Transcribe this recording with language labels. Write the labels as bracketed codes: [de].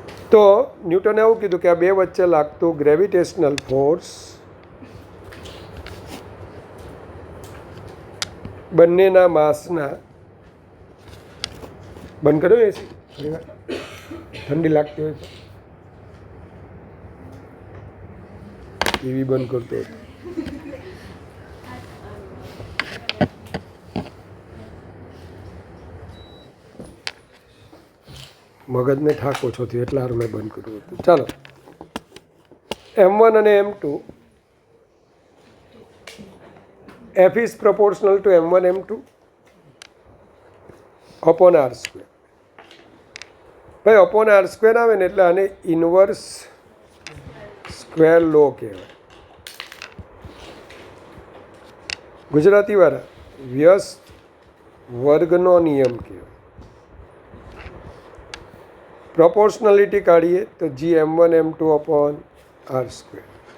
[gu] તો ન્યૂટને એવું કીધું કે આ બે વચ્ચે લાગતું ગ્રેવિટેશનલ ફોર્સ બંનેના માસના, બંધ કર્યો એસી, ઠંડી લાગતી હોય તો ટીવી બંધ કરતો હતો. મગજને થાક ઓછો થયો એટલે હારું મેં બંધ કર્યું હતું. [en] ચાલો, M1 અને M2, F is proportional to M1 M2 upon R square. [gu] ભાઈ અપોન R square આવે ને એટલે આને ઇન્વર્સ સ્ક્વેર લો કહેવાય. ગુજરાતીવાળા વ્યસ્ત વર્ગનો નિયમ કહેવાય. પ્રોપોર્શનાલિટી કાઢીએ તો G_M1 M2 upon R square.